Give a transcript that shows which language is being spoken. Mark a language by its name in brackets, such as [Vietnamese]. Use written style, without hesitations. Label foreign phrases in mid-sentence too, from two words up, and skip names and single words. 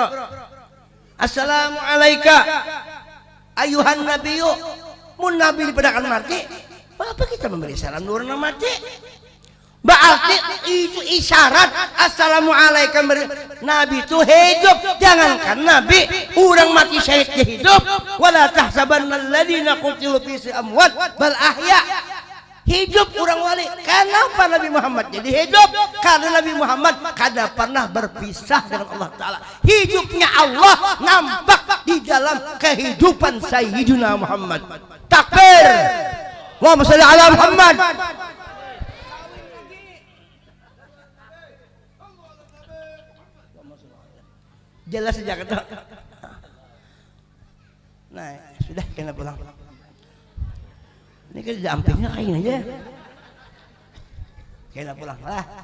[Arabic] السلام عليك أيها النبي. [Banjar] Mun nabi dipadakan mati, apa kita memberi salam ke orang mati? [Indonesian] Berarti itu isyarat assalamualaikum nabi itu hidup. Jangankan nabi, orang mati syahid hidup. [Arabic] ولا تحسبن الذين قتلوا في أموات بل أحياء. [Indonesian] Hidup orang wali. Kenapa Nabi Muhammad jadi hidup? Karena Nabi Muhammad kada pernah berpisah dengan Allah Ta'ala. Hidupnya Allah nampak di dalam kehidupan Sayyidina Muhammad. Takbir. [Arabic] اللهم صل على محمد. [Indonesian] Jelas sejak itu. [Banjar] Nah, sudah kena pulang. [Indonesian] Ini kan jampingnya kain aja. [Banjar] Kena pulang lah.